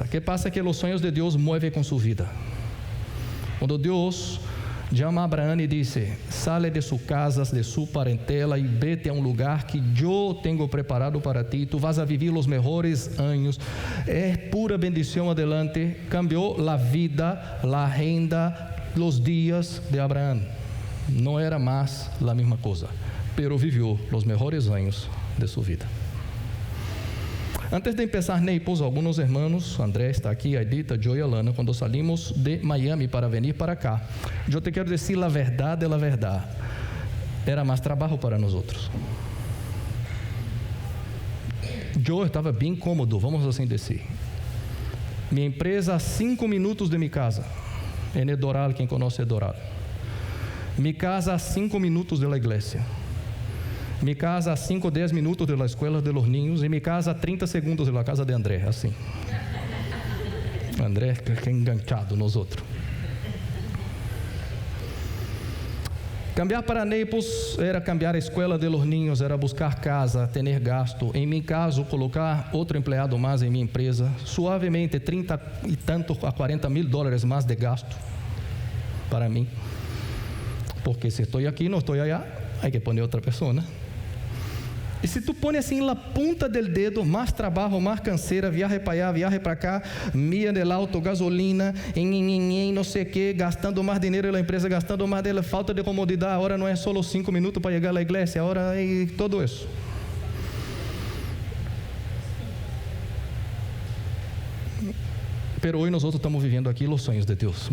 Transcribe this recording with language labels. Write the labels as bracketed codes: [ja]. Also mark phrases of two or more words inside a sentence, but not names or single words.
[pt] O que passa é que os sonhos de Deus movem com sua vida. Quando Deus chama a Abraão e disse, sale de sua casa, de sua parentela e vete a um lugar que eu tenho preparado para ti, tu vas a viver os melhores anos, é pura bendição adelante. Cambiou a vida, a renda, os dias de Abraão, não era mais a mesma coisa, pero viveu os melhores anos de sua vida. [es] Antes de empezar Naples, [pt] alguns irmãos, André está aqui, Aidita, Joe e Alana, quando salimos de Miami para vir para cá, eu te quero dizer a verdade, era mais trabalho para nós outros. Eu estava bem cômodo, vamos assim dizer. Minha empresa a 5 minutos de minha casa, em Doral, quem conhece Doral. Minha casa a 5 minutos da igreja. [es] Mi casa a 5 10 minutos de la escuela de los niños e mi casa a 30 segundos de la casa de André, assim. [pt] André que é enganchado nos outros. Cambiar para Naples era cambiar a escola [es] de los niños, [pt] era buscar casa, ter gasto. Em meu caso, colocar outro empregado mais em minha empresa, suavemente 30 e tanto a 40 mil dólares mais de gasto para mim. Porque se estou aqui, não estou allá, [es] hay que poner [pt] outra pessoa, né? E se tu põe assim na ponta [es] del dedo, [pt] mais trabalho, mais canseira, viaje para allá, viaje para cá, mia [es] del auto, [pt] gasolina, não sei o que, gastando mais dinheiro na empresa, gastando mais dela, falta de comodidade, a hora não é só 5 minutos para chegar à igreja, a hora é tudo isso. Pero hoje nós estamos vivendo aqui os sonhos de Deus.